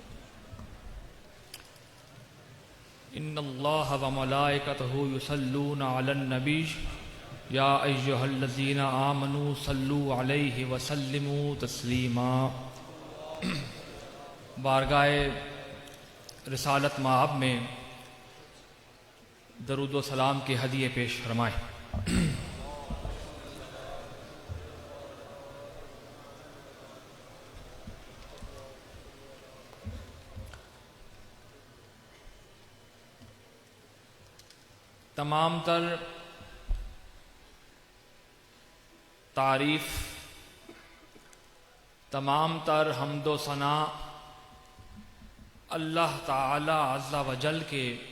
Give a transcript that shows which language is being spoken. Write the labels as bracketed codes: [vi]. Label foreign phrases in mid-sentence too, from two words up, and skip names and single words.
[ar] إن الله وملائكته يصلون على النبي، يا أيها الذين آمنوا صلوا عليه وسلموا تسليما. [ur] بارگاہِ رسالت مآب میں درود و سلام کے ہدیے پیش فرمائے. تمام تر تعریف، تمام تر حمد و ثنا اللہ تعالیٰ عز و جل کے